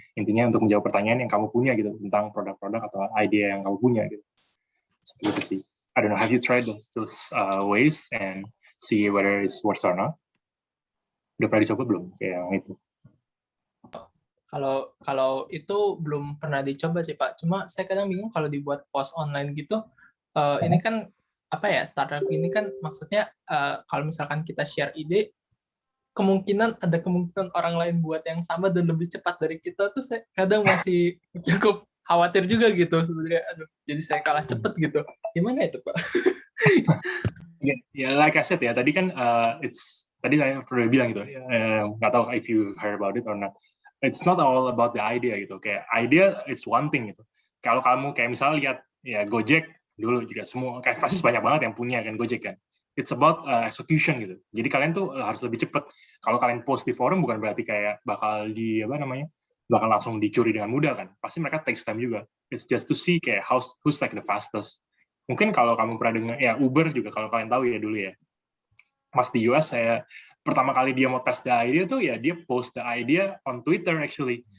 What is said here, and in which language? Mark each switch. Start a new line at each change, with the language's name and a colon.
Indonesian: Intinya untuk menjawab pertanyaan yang kamu punya gitu tentang produk-produk atau idea yang kamu punya gitu. Seperti itu sih.
English: I don't know, have you tried those ways and see whether it's works or not?
Indonesian: Udah pernah dicoba belum kayak yang itu? Kalau itu belum pernah dicoba sih Pak. Cuma saya kadang bingung kalau dibuat post online gitu. Ini kan apa ya, startup ini kan maksudnya kalau misalkan kita share ide, ada kemungkinan orang lain buat yang sama dan lebih cepat dari kita tuh saya kadang masih cukup khawatir juga gitu sebenarnya. Aduh, jadi saya kalah cepet gitu. Gimana itu Pak? Ya,
English: like I said
Indonesian: ya, tadi kan tadi saya pernah bilang gitu, nggak tahu
English: if you heard about it or not. It's not all about the idea gitu. Kayak idea it's one thing gitu.
Indonesian: Kalau kamu kayak misalnya lihat ya Gojek dulu juga semua kayak pasti banyak banget yang punya kan Gojek kan.
English: It's about execution
Indonesian: gitu. Jadi kalian tuh harus lebih cepat. Kalau kalian post di forum bukan berarti kayak bakal bakal langsung dicuri dengan mudah kan. Pasti mereka
English: takes time
Indonesian: juga.
English: It's just to see kayak who's like the fastest.
Indonesian: Mungkin kalau kamu pernah dengar ya Uber juga kalau kalian tahu ya dulu ya. Mas di US saya pertama kali dia mau
English: test the idea
Indonesian: tuh ya dia
English: post the idea on Twitter actually.